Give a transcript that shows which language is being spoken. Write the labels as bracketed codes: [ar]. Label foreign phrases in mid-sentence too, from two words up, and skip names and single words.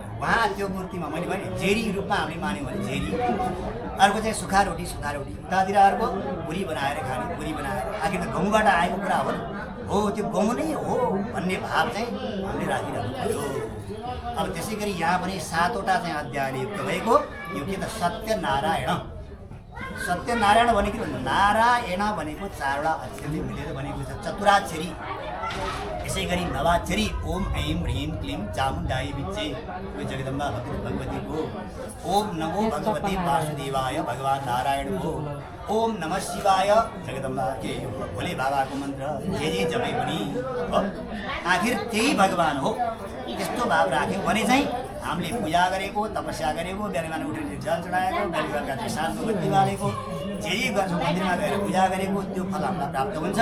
[ne] उहाँ त्यो मूर्तिमा मैले भने झेरी रूपमा हामीले मान्यौँ भने झेरी, अर्को चाहिँ सुक्खा रोटी उतातिर अर्को पुरी बनाएर खाने, पुरी बनाएर आखिर त गहुँबाट आएको कुरा हो नि, हो त्यो गहुँ नै हो भन्ने भाव चाहिँ हामीले राखिरहनु पर्यो। अब त्यसै गरी यहाँ पनि 7वटा चाहिँ अध्यायले युक्त भएको यो के त सत्यनारायण। सत्यनारायण भनेको नारायण भनेको 4वटा अक्षरले मिलेर बनेको छ चतुराक्षरी। यसै गरी नवाक्षरी [sa] ओम ऐं ह्रीं क्लीं चामुण्डायै विच्चे [ne] यो जगदम्बा भगवतीको। [sa] ओम नमो भगवते वासुदेवाय [ne] भगवान् नारायण हो। [sa] ओम नमः शिवाय [ne] जगदम्बा के यो भोले बाबाको मन्त्र जे जपे पनि आखिर त्यही भगवान हो। त्यस्तो भाव राख्यौँ भने चाहिँ हामीले पूजा गरेको तपस्या गरेको बिहान उठेर जल चढाएको बेलुका चाहिँ साँझको बत्ती बालेको जे गर्छौँ मन्दिरमा गएर पूजा गरेको त्यो फल हामीलाई प्राप्त हुन्छ।